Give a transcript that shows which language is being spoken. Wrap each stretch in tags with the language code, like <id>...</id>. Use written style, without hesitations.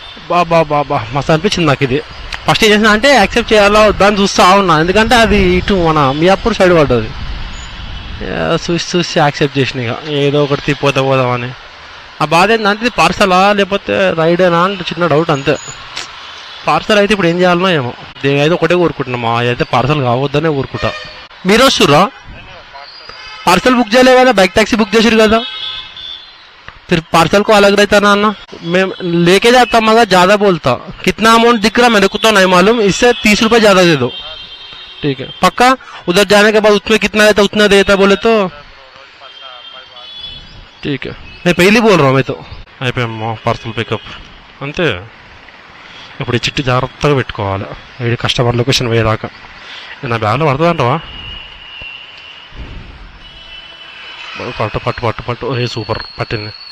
<te>బాబా మస్తు అనిపించింది నాకు ఇది. ఫస్ట్ ఏం చేసిన అంటే యాక్సెప్ట్ చేయాలా వద్దని చూస్తూ ఉన్నా, ఎందుకంటే అది ఇటు మన మియాపూర్ సైడ్ పడ్డది. చూసి యాక్సెప్ట్ చేసిన. ఇక ఏదో ఒకటి తిప్పిపోతే పోదామని. ఆ బాధ ఏంటంటే ఇది పార్సలా లేకపోతే రైడేనా అంటే చిన్న డౌట్ అంతే. పార్సల్ అయితే ఇప్పుడు ఏం చేయాలనో ఏమో, అయితే ఒకటే కోరుకుంటున్నాం, అయితే పార్సల్ కావద్దనే కోరుకుంటా. మీరు వస్తుర్రా? పార్సల్ बुक చేయలే కదా, बाइक टैक्सी बुक చేసిరు కదా,</te> <hi>फिर पार्सल को अलग रहता ना ना, मैं लेके जाता मगर ज्यादा बोलता. कितना अमाउंट दिख रहा मेरे को तो नहीं मालूम, इससे 30 रुपए ज्यादा दे दो. ठीक है पक्का? उधर जाने के बाद उसमें कितना रहता उतना देता बोले तो ठीक है. मैं पहले बोल रहा हूँ, मैं तो</hi> <te>అయిపోయామ్మా పార్సల్ పికప్ అంతే. ఇప్పుడు ఈ చిట్టు జాగ్రత్తగా పెట్టుకోవాలి, ఇది కస్టమర్ లొకేషన్ పోయేదాకా. నా బ్యాగ్లో పడుతుంది అంటావా? పట్టు పట్టు పట్టు పట్టు, ఏ సూపర్ పట్టింది.</te>